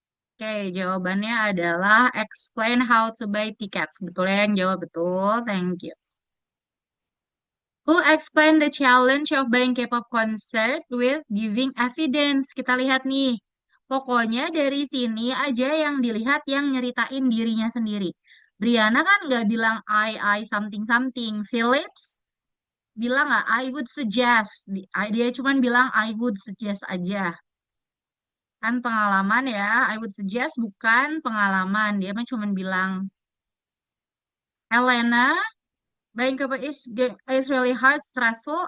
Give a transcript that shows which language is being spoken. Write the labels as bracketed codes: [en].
[en] Oke, jawabannya adalah explain how to buy tickets. [id] Betul ya yang jawab betul. Thank you. [en] Who explain the challenge of buying K-pop concert with giving evidence? [id] Kita lihat nih. Pokoknya dari sini aja yang dilihat yang nyeritain dirinya sendiri. Brianna kan nggak bilang I something something. Phillips bilang nggak I would suggest. Dia cuman bilang I would suggest aja. Kan pengalaman ya, I would suggest bukan pengalaman. Dia mah cuman bilang, Elena, Vancouver is really hard, stressful.